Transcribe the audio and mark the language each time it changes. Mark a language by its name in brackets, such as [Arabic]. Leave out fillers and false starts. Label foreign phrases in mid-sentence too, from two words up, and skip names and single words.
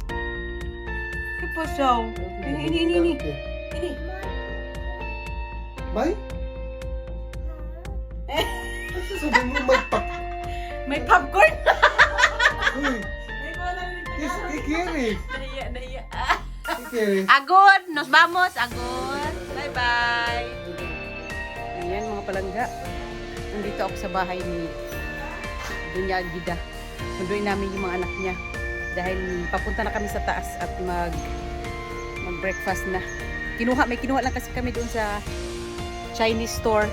[Filipino] Kapasaw. Ini. May? Kasi sabi mo May popcorn? Uy, kikiri. Nahiya. Kikiri. [Spanish] Agod! Nos vamos! [Filipino] Agod! Bye-bye! Ayan mga palangga. Nandito ako sa bahay ni Dunya Agida. Sunduin namin yung mga anak niya. Dahil papunta na kami sa taas at mag-breakfast na. May kinuha lang kasi kami doon sa Chinese store.